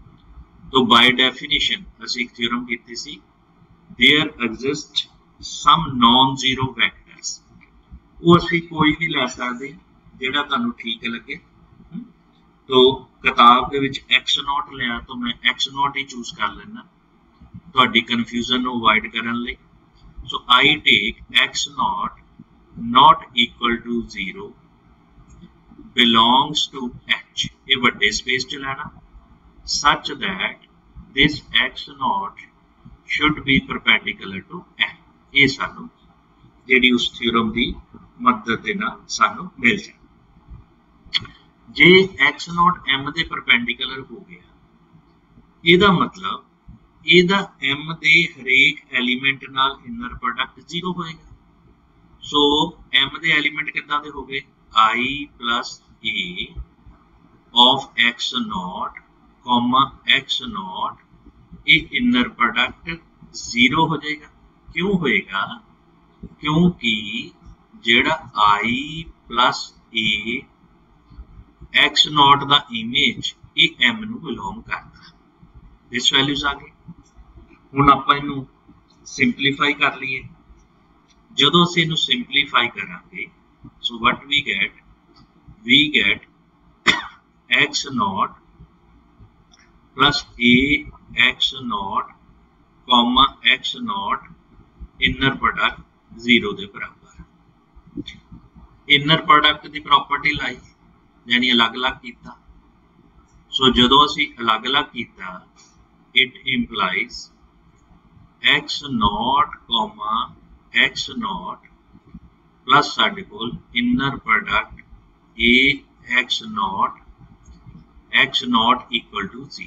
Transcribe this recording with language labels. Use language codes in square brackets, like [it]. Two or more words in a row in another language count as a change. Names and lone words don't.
[en] तो by definition [pa] ਅਸੀ ਇੱਕ ਥਿਓਰਮ ਕੀਤੀ ਸੀ, [en] there exist some non zero vectors. [pa] ਉਹ ਅਸੀ ਕੋਈ ਵੀ ਲੈ ਸਕਦੇ ਜਿਹੜਾ ਤੁਹਾਨੂੰ ਠੀਕ ਲੱਗੇ। ਤੋ ਕਿਤਾਬ ਕੇ ਵਿਚ x0 ਲਿਆ ਤੋ ਮੈਂ x0 ਹੀ ਚੂਜ਼ ਕਰ ਲੈਣਾ ਤੁਹਾਡੀ ਕਨਫਿਊਜ਼ਨ ਨੂੰ ਅਵੌਇਡ ਕਰਨ ਲਈ। [en] So I take x0 not equal to 0 belongs to H, [pa] ਇਹ ਵੱਡੇ ਸਪੇਸ ਚ ਲੈਣਾ, [en] such that this x0 should be perpendicular to M. [pa] ਇਹ ਸਾਨੂੰ ਜਿਹੜੀ ਉਸ ਥਿਓਰਮ ਦੀ ਮਦਦ ਦੇ ਨਾਲ ਸਾਨੂੰ ਮਿਲ ਜਾਏ। ਜੇ x0 M ਦੇ ਪਰਪੈਂਡੀਕੁਲਰ ਹੋ ਗਿਆ, ਇਹਦਾ मतलब ਇਹਦਾ M ਦੇ ਹਰੇਕ ਐਲੀਮੈਂਟ ਨਾਲ ਇਨਰ ਪ੍ਰੋਡਕਟ 0 ਹੋਏਗਾ। ਸੋ M ਦੇ ਐਲੀਮੈਂਟ ਕਿੱਦਾਂ ਦੇ ਹੋ ਗਏ? [en] I plus A of x0, x0 ये inner product 0 [pa] ਹੋ ਜਾਏਗਾ। ਕਿਉਂ ਹੋਏਗਾ? ਕਿਉਂਕਿ ਜਿਹੜਾ [en] I plus A x not [pa] ਦਾ ਇਮੇਜ ਇਹ ਐਮ ਨੂੰ ਬਿਲੌਂਗ ਕਰਦਾ। [en] this values [pa] ਆ ਗਈ। ਹੁਣ ਆਪਾਂ ਇਹਨੂੰ ਸਿੰਪਲੀਫਾਈ ਕਰ ਲਈਏ। ਜਦੋਂ ਅਸੀਂ ਇਹਨੂੰ ਸਿੰਪਲੀਫਾਈ ਕਰਾਂਗੇ, [en] So what we get x not plus A x not comma x not inner product 0 [pa] ਕੇ ਬਰਾਬਰ। [en] inner product [pa] ਕੀ ਪ੍ਰਾਪਰਟੀ ਲਾਈ ਯਾਨੀ ਅਲੱਗ ਅਲੱਗ ਕੀਤਾ। ਸੋ ਜਦੋਂ ਅਸੀਂ ਅਲੱਗ ਅਲੱਗ ਕੀਤਾ, [en] it implies x not comma x not plus [pa] ਸਾਡੇ ਕੋਲ [en] inner product A x not equal to 0.